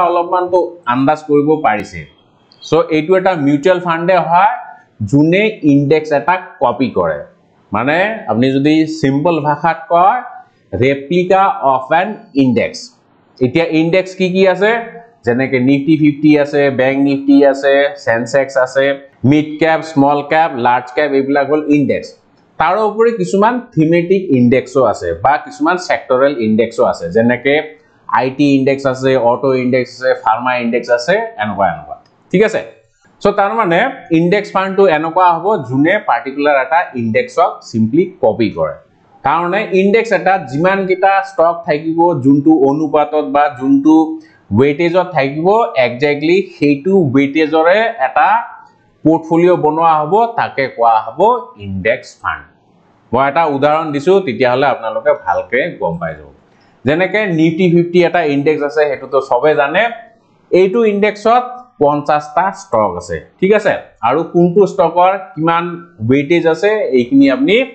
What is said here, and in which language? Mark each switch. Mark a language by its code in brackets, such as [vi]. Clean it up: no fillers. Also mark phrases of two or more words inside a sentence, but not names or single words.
[as] অলপমান তো আন্দাজ কৰিব পাৰিছে সো এইটো এটা মিউচুয়াল ফান্ডে হয় জুনে ইনডেক্স এটা কপি কৰে মানে আপুনি যদি সিম্পল ভাষাত কয় [en] replica of an index [as] এতিয়া ইনডেক্স কি আছে যেনেকে নিফটি 50 আছে ব্যাংক নিফটি আছে সেনসেক্স আছে [en] mid cap small cap large cap [as] এইবিলাক হল ইনডেক্স তাৰ উপৰি কিছুমান থিমেটিক ইনডেক্সও আছে বা কিছুমান সেক্টৰেল ইনডেক্সও আছে যেনেকে [en] IT index [as] আছে [en] auto index [as] আছে [en] pharma index [as] আছে এনেকুৱা ঠিক আছে সো তাৰ মানে [en] index fund [as] তো এনেকুৱা হ'ব জুনে পাৰ্টিকুলাৰ এটা ইনডেক্সক সিম্পলি কপি কৰে কাৰণে ইনডেক্স এটা যিমান কিটা ষ্টক থাকিব যোনটো অনুপাতত বা যোনটো ওয়েটেজত থাকিব এক্স্যাক্টলি সেইটো ওয়েটেজৰে এটা পোৰ্টফোলিও বনোৱা হ'ব তাকে কোৱা হ'ব [en] index fund [as] মই এটা উদাহৰণ দিছো তেতিয়া হলে আপোনালোকে ভালকে গম পাই যাব যেনেকে নিফটি 50 এটা ইনডেক্স আছে হেতু তো সবে জানে এইটো ইনডেক্সত 50 টা স্টক আছে ঠিক আছে আৰু কোনটো স্টকৰ কিমান ওয়েটেজ আছে এইখিনি আপুনি